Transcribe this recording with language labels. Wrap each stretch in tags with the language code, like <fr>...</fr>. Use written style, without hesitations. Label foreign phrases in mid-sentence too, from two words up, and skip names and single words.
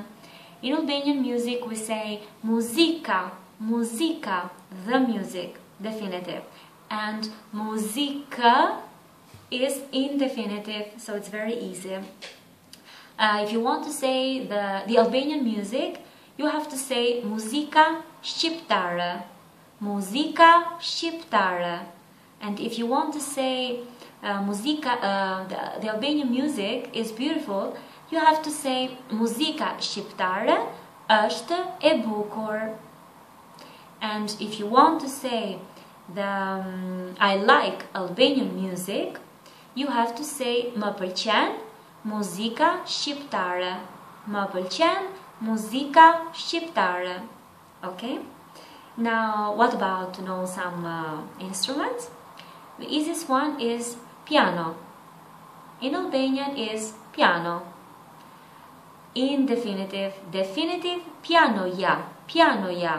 <en>In Albanian music we say</en> <sq>muzika, muzika,</sq> <en>the music, definitive, and muzika is indefinitive, so it's very easy. If you want to say the Albanian music, you have to say</en> <sq>muzika shqiptare, muzika shqiptare.</sq> <en>And if you want to say the Albanian music is beautiful, you have to say</en> <sq>muzika shqiptare është e bukur.</sq> <en>And if you want to say I like Albanian music, you have to say</en> <sq>më pëlqen muzika shqiptare, më pëlqen muzika shqiptare.</sq> <en>Okay? Now, what about to know some instruments? The easiest one is piano. In Albanian is piano. In definitive,</en> <sq>pianoja, pianoja.</sq>